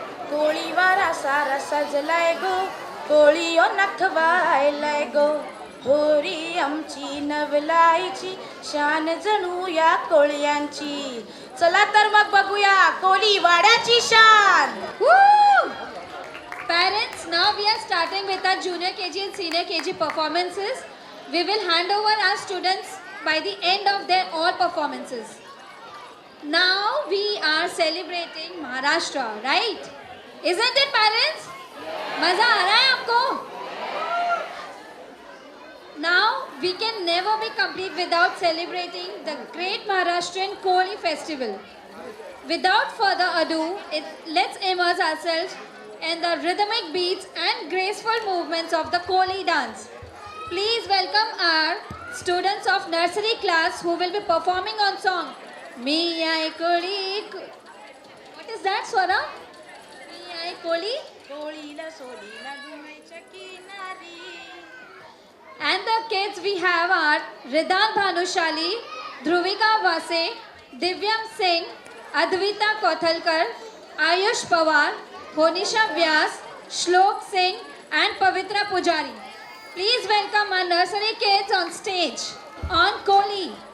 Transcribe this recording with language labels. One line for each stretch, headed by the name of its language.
Marathi: कोळीवारा सारा सजलाय गो, कोळी ओ नखवायलाय गो. होरी आमची नवलाईची शान जणू या कोळ्यांची. चला तर मग बघूया कोळी वाड्याची शान.
English: Parents, now we are starting with our junior KG and senior KG performances. We will hand over our students by the end of their all performances. Now we are celebrating Maharashtra, right? Isn't it, parents?
Hindi: मजा आ रहा है आपको?
English: Now we can never be complete without celebrating the great Maharashtrian Koli festival. Without further ado, let's immerse ourselves in the rhythmic beats and graceful movements of the Koli dance. Please welcome our students of nursery class who will be performing on song Mi Ai Koli. What is that, Swara? Mi Ai Koli?
Marathi: कोळीला सोडीला घुमायच्या किनारी.
English: And the kids we have are Ridan Bhanushali, Dhruvika Vase, Divyam Singh, Advita Kothalkar, Ayush Pawar, Honisha Vyas, Shlok Singh and Pavitra Pujari. Please welcome our nursery kids on stage on Koli.